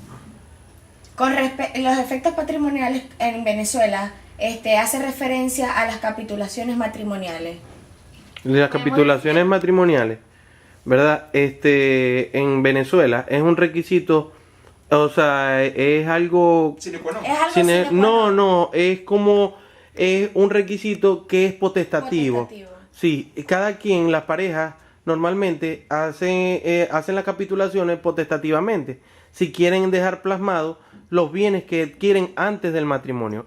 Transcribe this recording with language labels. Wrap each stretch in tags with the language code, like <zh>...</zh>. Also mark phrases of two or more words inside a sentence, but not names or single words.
<es>Los efectos patrimoniales en Venezuela hace referencia a las capitulaciones matrimoniales. Las capitulaciones matrimoniales, ¿verdad? En Venezuela es un requisito, o sea, es algo...</es> <la>Sine qua non.</la> <es>Es algo</es> <la>sine- sine qua non.</la> <es>no, es un requisito que es potestativo. Potestativo. Sí, cada quien, las parejas, normalmente hacen las capitulaciones potestativamente. Si quieren dejar plasmados los bienes que adquieren antes del matrimonio.</es>